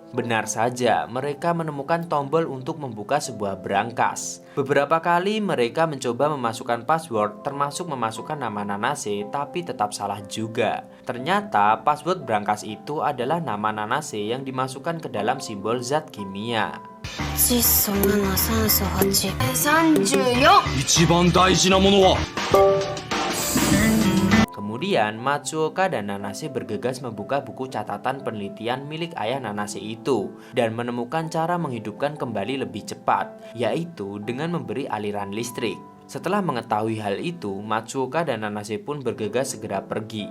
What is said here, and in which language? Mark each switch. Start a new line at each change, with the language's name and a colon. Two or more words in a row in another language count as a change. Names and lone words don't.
Indonesian: Benar saja, mereka menemukan tombol untuk membuka sebuah brankas. Beberapa kali mereka mencoba memasukkan password, termasuk memasukkan nama Nanase, tapi tetap salah juga. Ternyata password brankas itu adalah nama Nanase yang dimasukkan ke dalam simbol zat kimia.
Japanese: 窒素7酸素8 34 一番大事なものは
Indonesian: Kemudian Matsuoka dan Nanase bergegas membuka buku catatan penelitian milik ayah Nanase itu dan menemukan cara menghidupkan kembali lebih cepat, yaitu dengan memberi aliran listrik. Setelah mengetahui hal itu, Matsuoka dan Nanase pun bergegas segera pergi.